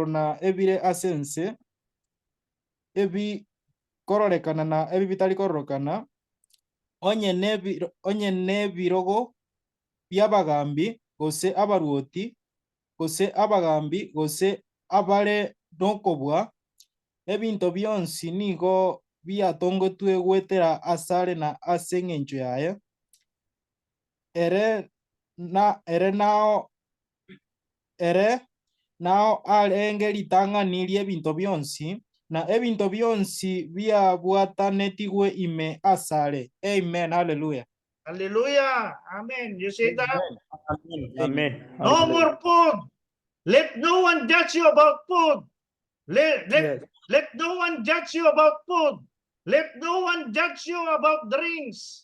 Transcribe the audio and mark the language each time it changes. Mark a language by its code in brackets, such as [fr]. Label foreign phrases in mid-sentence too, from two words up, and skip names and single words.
[guz] na ebire asense ebi kororekana na ebi bitari kororokana onye nebirogo by'abagambi gose abaruoti gose abagambi gose abare nokobwa ebinto byonsi nigo byatongotwe gwetera asare na ase eng'encho yaye ere nao arenge ritang'ani ria ebinto byonsi na ebinto byonsi byabwatanetigwe ime asare. [en] Amen. Hallelujah. Hallelujah. Amen. You see that? Amen. Amen. No more food. Let no one judge you about food. Yes. Let no one judge you about food. Let no one judge you about drinks.